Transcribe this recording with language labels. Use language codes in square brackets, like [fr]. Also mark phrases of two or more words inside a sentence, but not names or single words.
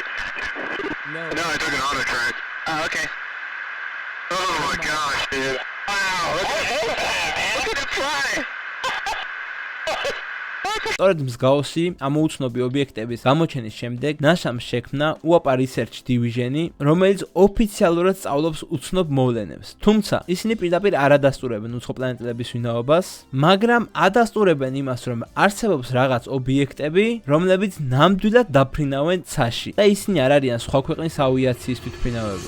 [en] No. No, I took an auto track. Oh, okay. Oh my gosh, dude. Wow, look at it fly. Look at [ka] სწორედ მსგავსი ამოუცნობი ობიექტების გამოჩენის შემდეგ NASA-მ შექმნა UAPA Research Division-ი, რომელიც ოფიციალურად სწავლობს უცნობ მოვლენებს. თუმცა ისინი პირდაპირ არ ადასტურებენ უცხოპლანეტელების ვინაობას, მაგრამ ადასტურებენ იმას, რომ არსებობს რაღაც ობიექტები, რომლებიც ნამდვილად დაფრინავენ ცაში და ისინი არ არიან სხვა ქვეყნის ავიაციის თვითმფრინავები.